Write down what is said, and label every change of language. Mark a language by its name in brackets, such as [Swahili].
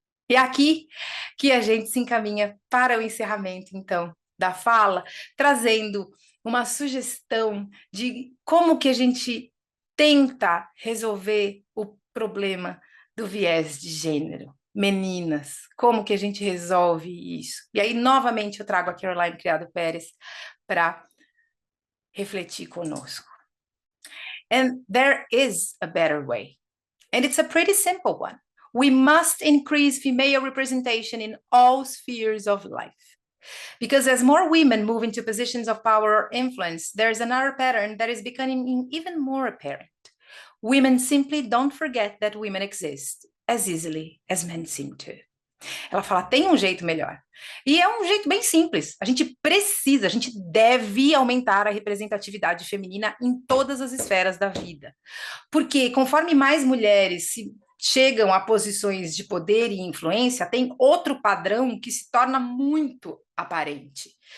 [Portuguese] E é aqui que a gente se encaminha para o encerramento, então, da fala, trazendo uma sugestão de como que a gente tenta resolver o problema do viés de gênero. Meninas, como que a gente resolve isso? E aí, novamente, eu trago a Caroline Criado Pérez para refletir conosco. [English] And there is a better way. And it's a pretty simple one. We must increase female representation in all spheres of life. Because as more women move into positions of power or influence, there's another pattern that is becoming even more apparent. Women simply don't forget that women exist as easily as men seem to. [Portuguese] Ela fala, tem um jeito melhor. E é um jeito bem simples. A gente deve aumentar a representatividade feminina em todas as esferas da vida. Porque conforme mais mulheres chegam a posições de poder e influência, tem outro padrão que se torna muito aparente.